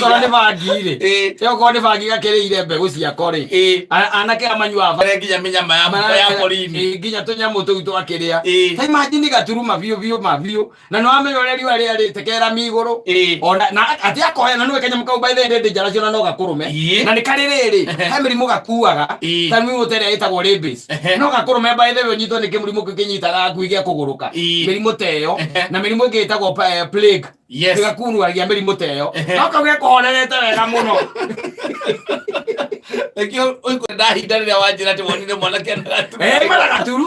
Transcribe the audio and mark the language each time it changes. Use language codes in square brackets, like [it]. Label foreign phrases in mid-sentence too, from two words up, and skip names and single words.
[ki] korwo nĩ bangi rĩ okorwo nĩ bangi gakĩrĩire mbegũ ciako rĩ anake amanyuaga nginya mĩnyama ya morini nginya tũnyamũ tũu twakĩrĩa ta imagine gaturu mabiũ na nĩwamenya ũrĩa riũa rĩarĩte kerami igũrũ ona na atĩ akoya na nĩwe kanyamũ kau [en] by the way [ki] njara cio no gakũrũme na nĩ karĩ rĩrĩ he mĩrimũ gakuaga ta mĩrimũ ĩrĩa ĩtagwo rabies no gakũrũme [en] by the way [ki] ũnyitwo nĩ kĩmũrimũ kĩu kĩnyitaga ngui gĩa kũgũrũka mĩrimũ teyo na mĩrimũ ĩngĩ ĩtagwo plague ĩgakuruagia mĩrimũ teyo no kau gekũhorerete wega mũno Ekio oiko ndahinda rĩrĩa wanjĩra atĩ wonire mwanake ena gaturu. Mana gaturu.